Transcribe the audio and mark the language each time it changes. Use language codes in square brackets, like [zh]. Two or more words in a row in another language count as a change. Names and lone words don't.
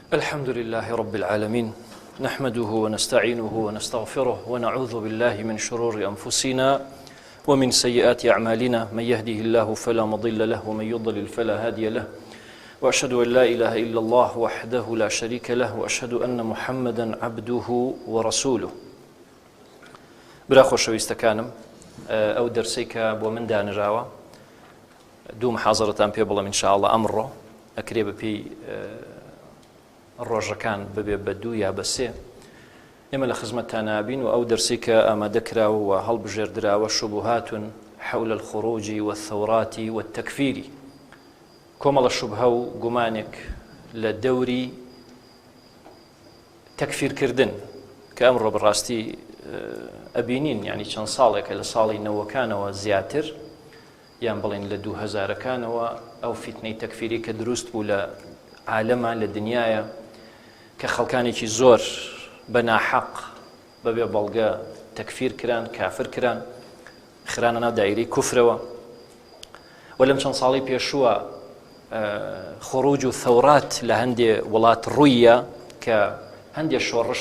[ar] الحمد لله رب العالمين نحمده ونستعينه ونستغفره ونعوذ بالله من شرور أنفسنا ومن سيئات أعمالنا من يهده الله فلا مضل له ومن يضلل فلا هادي له وأشهد أن لا إله إلا الله وحده لا شريك له وأشهد أن محمدا عبده ورسوله [ckb] برا خۆشەویستەکانم ئەو دەرسەی کە بۆ من دانراوە دوو محاضرەتان پێ بڵێم ئینشاءالله ئەمڕۆ ئەکرێ بەپێی ڕۆژەکان ببێ بە دوو یا بە سێ ئێمە لە خزمەتتان نابین و ئەو دەرسی کە ئامادەکراوە و هەڵبژێردراوە [ar] شوبهات حول الخروج والثورات والتكفير [ckb] کۆمەڵە شوبهە و گومانێک لە دەوری تەکفیرکردن کە ئەمڕۆ بەڕاستی ئەبینین یعنی چەند ساڵێکە لە ساڵی نەوەکانەوە زیاتر یان بڵێن لە 2000ەکانەوە ئەو فیتنەی تەکفیری کە دروست بوو لە عالەمە لە دنیاە کە خەڵکانێکی زۆر بە ناحەق بەبێ بەڵگە تەکفیر کران کافر کران خرانە ناو دایرەی کوفرەوە و لەم چەند ساڵی پێشووە خروج و ثەورات لە هەندێ وڵات ڕوویە کە هەندێ شۆڕش